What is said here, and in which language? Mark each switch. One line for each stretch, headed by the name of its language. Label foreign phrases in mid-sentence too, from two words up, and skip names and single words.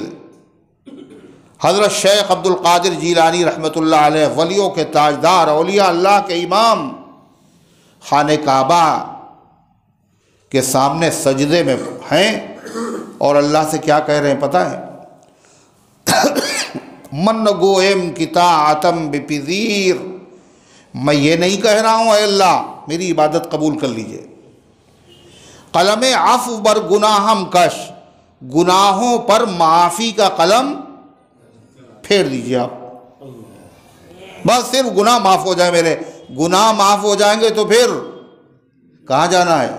Urdu: حضرت شیخ عبد القادر جیلانی رحمۃ اللہ علیہ، ولیوں کے تاجدار، اولیاء اللہ کے امام، خانہ کعبہ کے سامنے سجدے میں ہیں اور اللہ سے کیا کہہ رہے ہیں پتہ ہے؟
Persian: من گوئم کطاعتم بپذیر،
Urdu: میں یہ نہیں کہہ رہا ہوں اے اللہ میری عبادت قبول کر لیجئے،
Persian: قلم عفو بر گناہم کش،
Urdu: گناہوں پر معافی کا قلم پھیر دیجئے آپ، بس صرف گناہ معاف ہو جائے، میرے گناہ معاف ہو جائیں گے تو پھر کہاں جانا ہے؟